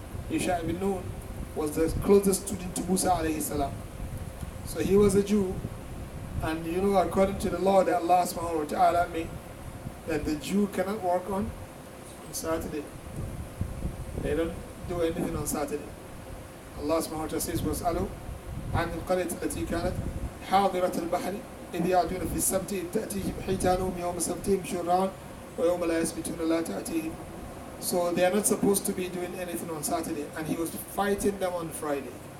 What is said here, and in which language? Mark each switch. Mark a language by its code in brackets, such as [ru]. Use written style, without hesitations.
[en] Yusha ibn Nun was the closest student to Musa alayhi salam. So he was a Jew, and according to the law that Allah subhanahu wa ta'ala made, that the Jew cannot work on Saturday. They don't do anything on Saturday. Allah subhanahu wa ta'ala says, [ar] وَاسْأَلُوا عن القرية التي كانت حاضرة البحر إذ يعدون في السبت إذ تأتيهم حيتانهم يوم سبتهم شرعا ويوم لا يسبتون لا تأتيهم. [en] So they are not supposed to be doing anything on Saturday, and he was fighting them on Friday.